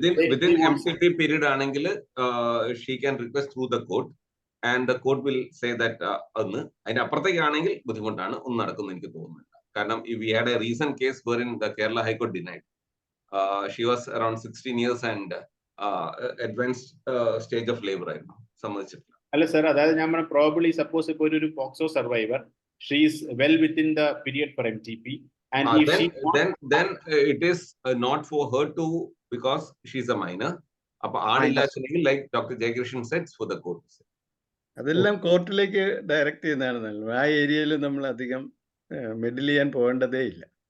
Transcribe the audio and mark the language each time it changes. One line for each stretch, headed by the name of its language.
English: Within MCT period
Malayalam: ആണെങ്കിൽ
English: she can request through the court and the court will say that
Malayalam: അതിന് അപ്പുറത്തേക്കാണെങ്കിൽ ബുദ്ധിമുട്ടാണ്, ഒന്നും നടക്കുമെന്ന് എനിക്ക് തോന്നുന്നില്ല.
English: കാരണം we had a recent case wherein the Kerala High Court denied. She was around 16 years and advanced stage of labor
Malayalam: ആയിരുന്നു, സമ്മതിച്ചിട്ടില്ല. അല്ല sir, അതായത് ഞാൻ
English: Probably suppose ഇപ്പോൾ ഒരു POCSO survivor, she is well within the period for MTP, and if then it is not for her to, because she is a minor.
Malayalam: അപ്പൊ ആണില്ല,
English: like Dr. Jayakrishan said, for the court.
Malayalam: അതെല്ലാം കോർട്ടിലേക്ക് direct ചെയ്യുന്നതാണ് നല്ലത്. ആ ഏരിയയിൽ നമ്മൾ അധികം മെഡിൽ ചെയ്യാൻ പോകേണ്ടതേ ഇല്ല.